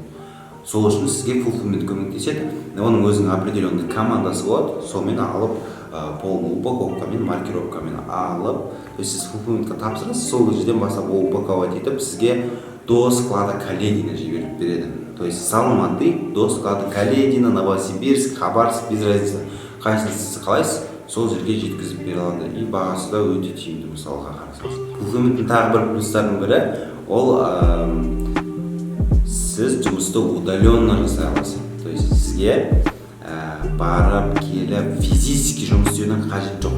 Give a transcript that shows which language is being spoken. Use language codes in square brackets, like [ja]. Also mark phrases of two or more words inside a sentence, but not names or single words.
[kk] Сол үшін сізге fulfillment көмектеседі. Оның өзінің определенный командасы болады. Сонымен алып, [ru] полный упаковкамен, [kk] маркировкамен алып, [ru] то есть [kk] сіз fulfillmentқа тапсырасыз, сол жерден бастап упаковать етіп, сізге [ru] до склада Каледина [kk] жіберіп береді. [ru] То есть с Алматы до склада Каледина, Новосибирск, Хабаровск, без разницы. [kk] Қайсысын сіз қалайсыз, сол жерге жеткізіп бере алады. И бағасы да өте тиімді, мысалға қарасаңыз. Fulfillment'тің тағы бір плюстарының бірі, ол сіз жұмысты удаленно жасай аласыз. [ru] То есть [kk] сізге барып, келіп, физически жұмыс істеудің қажет жоқ.